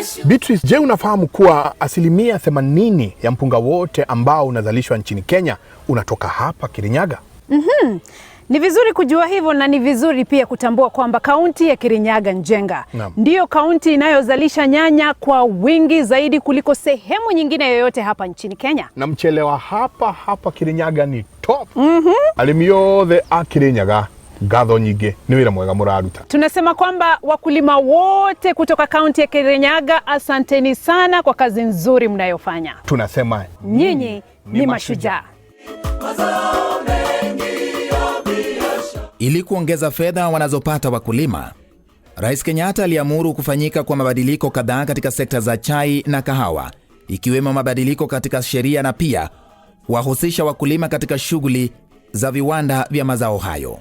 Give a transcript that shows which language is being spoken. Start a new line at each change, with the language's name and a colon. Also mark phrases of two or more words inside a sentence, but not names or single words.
Swahili: Beatrice, je, unafahamu kuwa 80% ya mpunga wote ambao unazalishwa nchini Kenya unatoka hapa Kirinyaga? Ni vizuri kujua hivyo, na ni vizuri pia kutambua kwamba kaunti ya Kirinyaga Njenga ndiyo kaunti inayozalisha nyanya kwa wingi zaidi kuliko sehemu nyingine yoyote hapa nchini Kenya. Na mchele wa hapa Kirinyaga ni top.
Kikuyu: Arĩmi yothe a Kirinyaga ngatho nyingĩ nĩ wĩra mwega mũraruta.
Swahili: Tunasema kwamba wakulima wote kutoka kaunti ya Kirinyaga, asanteni sana kwa kazi nzuri mnayofanya. Tunasema nyinyi ni mashujaa. Ili kuongeza fedha wanazopata wakulima, Rais Kenyatta aliamuru kufanyika kwa mabadiliko kadhaa katika sekta za chai na kahawa, ikiwemo mabadiliko katika sheria na pia wahusisha wakulima katika shughuli za viwanda vya mazao hayo.